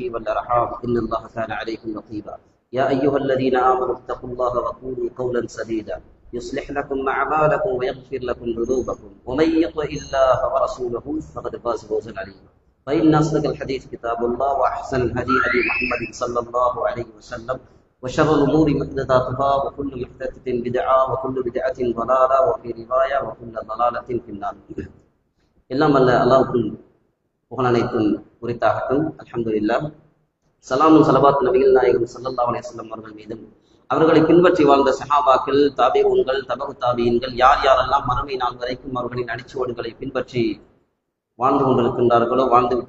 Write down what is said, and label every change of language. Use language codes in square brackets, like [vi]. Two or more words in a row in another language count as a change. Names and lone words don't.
[ar] والأرحام إن الله كان عليكم رقيبا يا أيها الذين آمنوا اتقوا الله وقولوا قولا سديدا يصلح لكم أعمالكم ويغفر لكم ذنوبكم ومن يطع الله ورسوله فقد فاز فوزا عظيما فإن أصدق الحديث كتاب الله وأحسن الهدي هدي محمد صلى الله عليه وسلم وشر الأمور محدثاتها وكل محدثة بدعة وكل بدعة ضلالة وفي رواية وكل ضلالة في النار. [ta] எல்லாம் அல்ல அல்லாஹ்வுக்கு புகழ் அனைத்தும் உரித்தாகட்டும். அல்ஹம்துலில்லாஹ். சலாமும் ஸலவாத் நபிகள் நாயகம் [ar] صلى الله عليه وسلم [ta] அவர்கள் மீதும் அவர்களை பின்பற்றி வாழ்ந்த சஹாபாக்கள், தாபிஊன்கள், தபஉ தாபிஈன்கள், யார் யாரெல்லாம் மறுமை நாள் வரைக்கும் அவர்களின் அடிச்சுவடுகளை பின்பற்றி வாழ்ந்து கொண்டிருக்கின்றார்களோ, வாழ்ந்து விட்டு